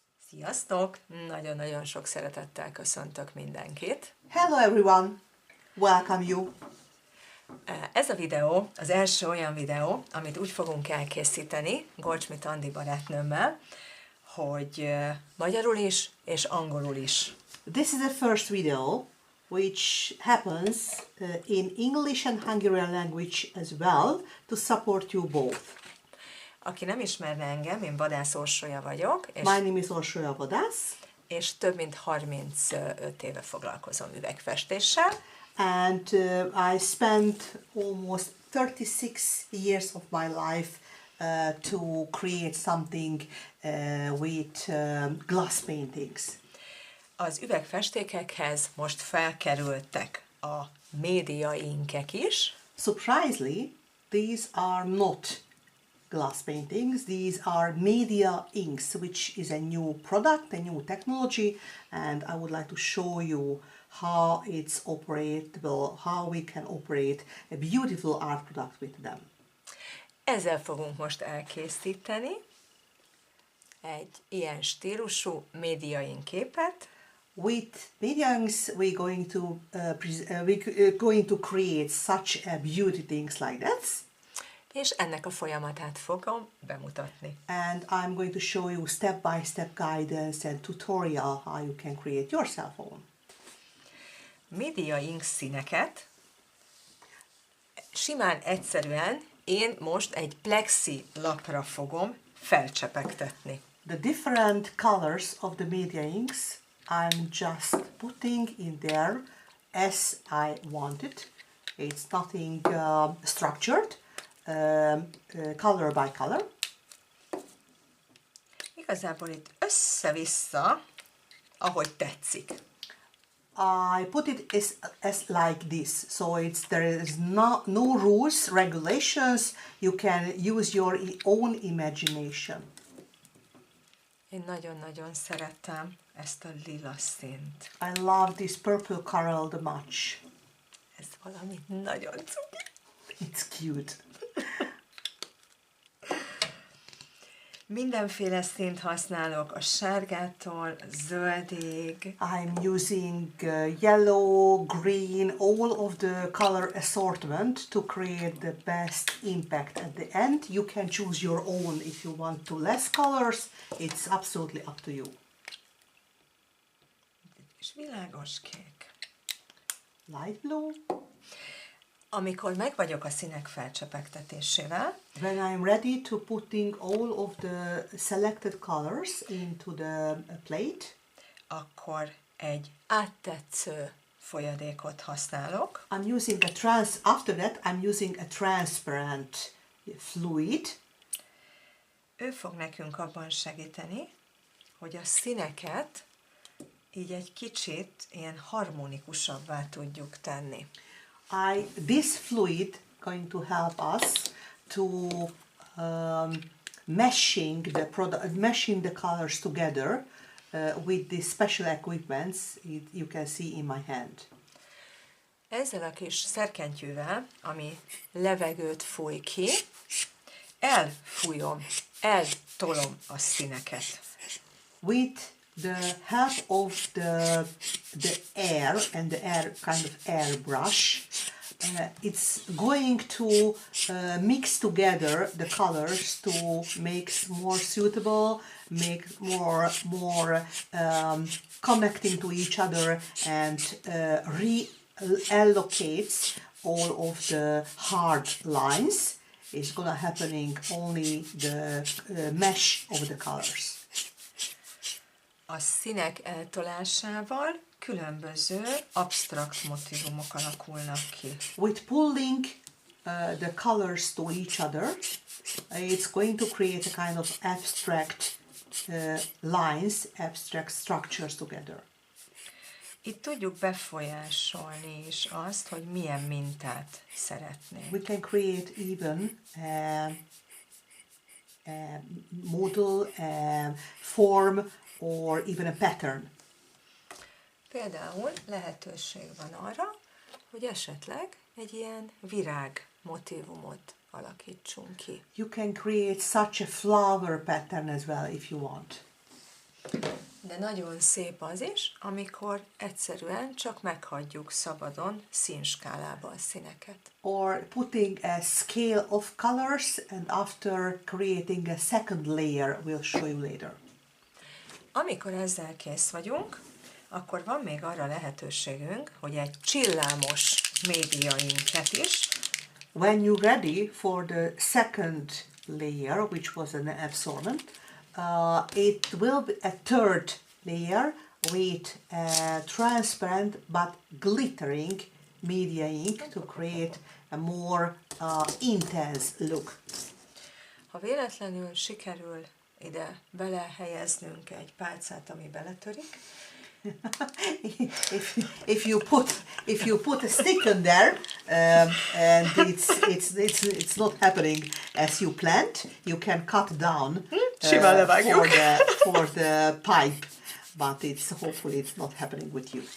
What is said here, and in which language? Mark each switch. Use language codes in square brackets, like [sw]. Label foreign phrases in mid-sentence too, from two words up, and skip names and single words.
[hu] Sziasztok! Nagyon-nagyon sok szeretettel köszöntök mindenkit. [en] Hello everyone! Welcome you! [hu] Ez a videó az első olyan videó, amit úgy fogunk elkészíteni Goldschmied Andi barátnőmmel, hogy magyarul is és angolul is. [en] This is the first video which happens in English and Hungarian language as well to support you both. [hu] Aki nem ismerne engem, én Vadász Orsolya vagyok, és, [en] My name is Orsolya Vadász, [hu] és több mint 35 éve foglalkozom üvegfestéssel. [en] And I spent almost 36 years of my life to create something with glass paintings. [hu] Az üvegfestékekhez most felkerültek a médiainkek is. [en] Surprisingly, these are not glass paintings, these are media inks, which is a new product, a new technology, and I would like to show you how it's operable, how we can operate a beautiful art product with them. [hu] Ezzel fogunk most elkészíteni egy ilyen stílusú médiaink képet. [en] With media inks, we're going to create such a beauty things like that. [hu] És ennek a folyamatát fogom bemutatni. [en] And I'm going to show you step-by-step guidance and tutorial how you can create your cell phone. [hu] Media ink színeket simán, egyszerűen én most egy plexi lapra fogom felcsepegtetni. [en] The different colors of the media inks I'm just putting in there as I want it. It's nothing structured, color by color. [hu] Igazából itt össze-vissza, ahogy tetszik. [en] I put it as like this, so there is no rules, regulations. You can use your own imagination. [hu] Én nagyon-nagyon szeretem ezt a lila színt. [en] I love this purple color the much. [hu] Ez valami nagyon cuki. [en] It's cute. [hu] Mindenféle színt használok, a sárgától zöldig. [en] I'm using yellow, green, all of the color assortment to create the best impact at the end. You can choose your own if you want to less colors. It's absolutely up to you. [hu] És világos kék. [en] Light blue. [hu] Amikor meg vagyok a színek felcsepegtetésével, [en] when I'm ready to putting all of the selected colors into the plate, [hu] akkor egy áttetsző folyadékot használok. [en] After that, I'm using a transparent fluid. [hu] Ő fog nekünk abban segíteni, hogy a színeket így egy kicsit ilyen harmonikusabbá tudjuk tenni. [en] This fluid going to help us to meshing the colors together with these special equipments you can see in my hand. [hu] Ezzel a kis szerkentyűvel, ami levegőt fúj ki, eltolom a színeket. [en] With the help of the air and the air kind of airbrush, it's going to mix together the colors to make more suitable, make more connecting to each other, and reallocates all of the hard lines. It's gonna happening only the mesh of the colors. [hu] A színek eltolásával különböző absztrakt motívumok alakulnak ki. [en] With pulling the colors to each other, it's going to create a kind of abstract lines, abstract structures together. [hu] Itt tudjuk befolyásolni is azt, hogy milyen mintát szeretnénk. [en] We can create even a model, a form, or even a pattern. [hu] Például lehetőség van arra, hogy esetleg egy ilyen virág motívumot alakítsunk ki. [en] You can create such a flower pattern as well if you want. [hu] De nagyon szép az is, amikor egyszerűen csak meghagyjuk szabadon színskálában a színeket. [en] Or putting a scale of colors and after creating a second layer, we'll show you later. [hu] Amikor ezzel kész vagyunk, akkor van még arra lehetőségünk, hogy egy csillámos médiainket is, [en] When you're ready for the second layer, which was an absorbent, it will be a third layer with a transparent but glittering media ink to create a more intense look. [hu] ha véletlenül sikerül ide belehelyeznünk egy pálcát, ami beletörik, [en] if you put a stick in there and it's not happening as you planned, you can cut down for the pipe, but hopefully it's not happening with you.